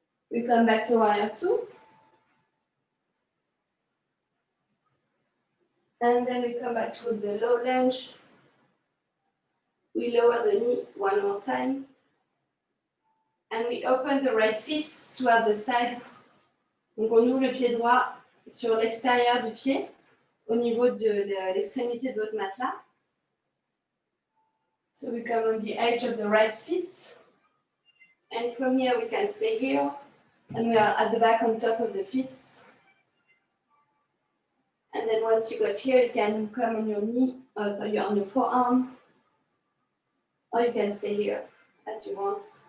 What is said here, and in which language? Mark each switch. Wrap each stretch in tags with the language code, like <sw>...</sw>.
<en>We come back to warrior 2. And then we come back to the low lunge. We lower the knee one more time. And we open the right feet toward the side.</en> <fr>Donc on ouvre le pied droit sur l'extérieur du pied, au niveau de l'extrémité de votre matelas.</fr> <en>So we come on the edge of the right feet. And from here we can stay here. And we are at the back on top of the feet. And then once you got here, you can come on your knee, so you're on your forearm. Or you can stay here as you want.</en>